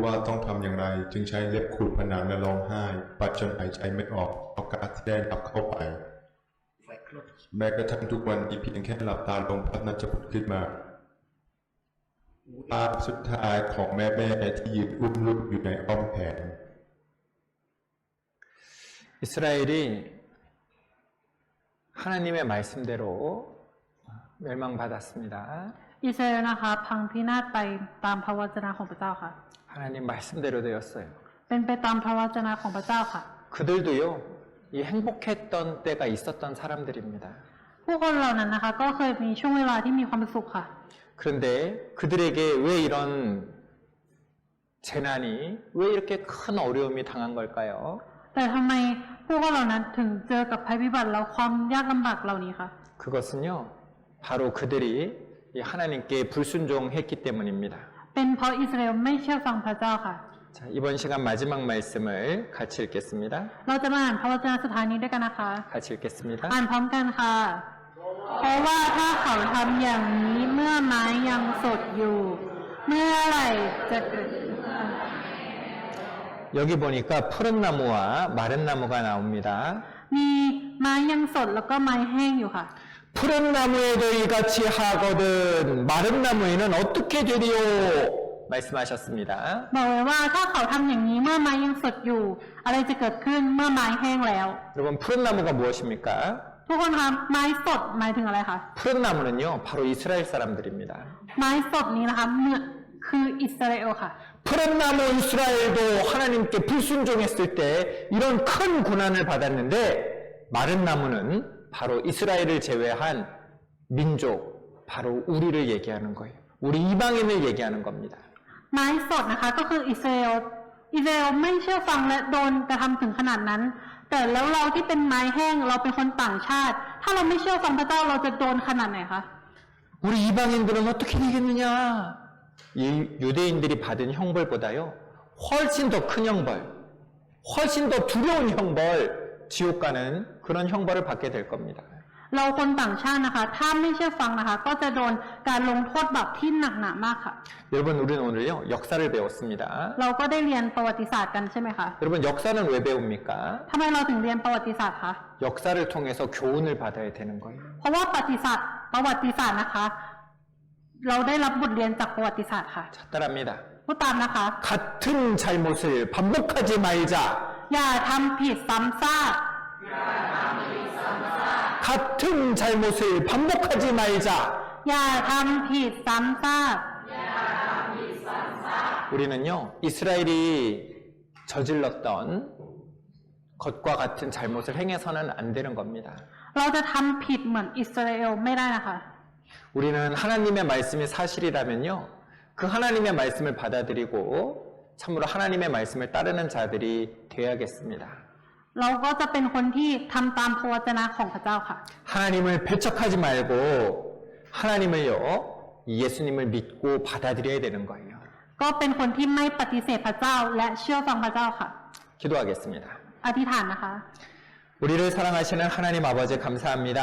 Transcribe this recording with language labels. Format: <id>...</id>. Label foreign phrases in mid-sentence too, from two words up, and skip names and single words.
<th>ว่าต้องทำอย่างไร จึงใช้เล็บขูดผนังและร้องไห้ ปัดจนหายใจไม่ออกเพราะก๊าซที่ได้รับเข้าไป แม้กระทั่งทุกวันนี้เพียงแค่หลับตาลงภาพนั้นจะผุดขึ้นมาภาพสุดท้ายของแม่ที่ยืนอุ้มลูกอยู่ในอ้อมแขน</th> <ko>이스라엘이 하나님의 말씀대로 멸망받았습니다.</ko> <th>อิสราเอลนะคะพังพินาศไปตามพระวจนะของพระเจ้าค่ะ</th> <ko>하나님 말씀대로 되었어요.</ko> <th>เป็นไปตามพระวจนะของพระเจ้าค่ะ</th> <ko>그들도요, 이 행복했던 때가 있었던 사람들입니다.</ko> <th>ผู้คนเหล่านั้นนะคะก็เคยมีช่วงเวลาที่มีความสุขค่ะ</th> <ko>그런데 그들에게 왜 이런 재난이, 왜 이렇게 큰 어려움이 당한 걸까요?</ko> <th>แต่ทำไมผู้คนเหล่านั้นถึงเจอกับภัยพิบัติแล้วความยากลำบากเหล่านี้คะ</th> <ko>그것은요, 바로 그들이 이 하나님께 불순종했기 때문입니다.</ko> <th>เป็นเพราะอิสราเอลไม่เชื่อฟังพระเจ้าค่ะ</th> <ko>자, 이번 시간 마지막 말씀을 같이 읽겠습니다.</ko> <th>เราจะมาอ่านพระวจนะสุดท้ายนี้ด้วยกันนะคะ</th> <ko>같이 읽겠습니다.</ko> <th>อ่านพร้อมกันค่ะ เพราะว่าถ้าเขาทำอย่างนี้เมื่อไม้ยังสดอยู่ เมื่อไหร่จะเกิด</th> <ko>여기 보니까 푸른 나무와 마른 나무가 나옵니다.</ko> <th>มีไม้ยังสดแล้วก็ไม้แห้งอยู่ค่ะ</th> <ko>푸른 나무에도 이같이 하거든 마른 나무에는 어떻게 되리요? 말씀하셨습니다.</ko> <th>บอกไว้ว่าถ้าเขาทำอย่างนี้เมื่อไม้ยังสดอยู่ อะไรจะเกิดขึ้นเมื่อไม้แห้งแล้ว</th> <ko>여러분 푸른 나무가 무엇입니까?</ko> <th>ทุกคนคะไม้สดหมายถึงอะไรคะ</th> <ko>푸른 나무는요 바로 이스라엘 사람들입니다.</ko> <th>ไม้สดนี้นะคะคืออิสราเอลค่ะ</th> <ko>푸른 나무 이스라엘도 하나님께 불순종했을 때 이런 큰 고난을 받았는데 마른 나무는 바로 이스라엘을 제외한 민족, 바로 우리를 얘기하는 거예요. 우리 이방인을 얘기하는 겁니다.</ko> <th>ไม้สดนะคะก็คืออิสราเอลไม่เชื่อฟังและโดนกระทำถึงขนาดนั้น แต่แล้วเราที่เป็นไม้แห้งเราเป็นคนต่างชาติ ถ้าเราไม่เชื่อฟังพระเจ้าเราจะโดนขนาดไหนคะ</th> <ko>우리 이방인들은 어떻게 되겠느냐? 이 유대인들이 받은 형벌보다요 훨씬 더 큰 형벌, 훨씬 더 두려운 형벌, 지옥 가는 그런 형벌을 받게 될 겁니다.</ko> <th>เราคนต่างชาตินะคะ ถ้าไม่เชื่อฟังนะคะ ก็จะโดนการลงโทษแบบที่หนักหนามากค่ะ</th> <ko>여러분, 우리는 오늘요, 역사를 배웠습니다.</ko> <th>เราก็ได้เรียนประวัติศาสตร์กันใช่ไหมคะ</th> <ko>여러분, 역사는 왜 배웁니까?</ko> <th>ทำไมเราถึงเรียนประวัติศาสตร์คะ</th> <ko>역사를 통해서 교훈을 받아야 되는 거예요.</ko> <th>เพราะว่าประวัติศาสตร์นะคะ เราได้รับบทเรียนจากประวัติศาสตร์ค่ะ</th> <ko>자, 따라합니다.</ko> <th>พูดตามนะคะ</th> <ko>같은 잘못을 반복하지 말자.</ko> <th>อย่าทำผิดซ้ำซาก</th> <ko>같은 잘못을 반복하지 말자.</ko> <th>อย่าทำผิดซ้ำซาก</th> <ko>우리는요, 이스라엘이 저질렀던 것과 같은 잘못을 행해서는 안 되는 겁니다.</ko> <th>เราจะทำผิดเหมือนอิสราเอลไม่ได้นะคะ</th> <ko>우리는 하나님의 말씀이 사실이라면요, 그 하나님의 말씀을 받아들이고 참으로 하나님의 말씀을 따르는 자들이 되어야겠습니다.</ko> <th>เราก็จะเป็นคนที่ทำตามพระวจนะของพระเจ้าค่ะ</th> <ko>하나님을 배척하지 말고 하나님을요, 예수님을 믿고 받아들여야 되는 거예요.</ko> <th>ก็เป็นคนที่ไม่ปฏิเสธพระเจ้าและเชื่อฟังพระเจ้าค่ะ</th> <ko>기도하겠습니다.</ko> <th>อธิษฐานนะคะ</th> <ko>우리를 사랑하시는 하나님 아버지 감사합니다.</ko>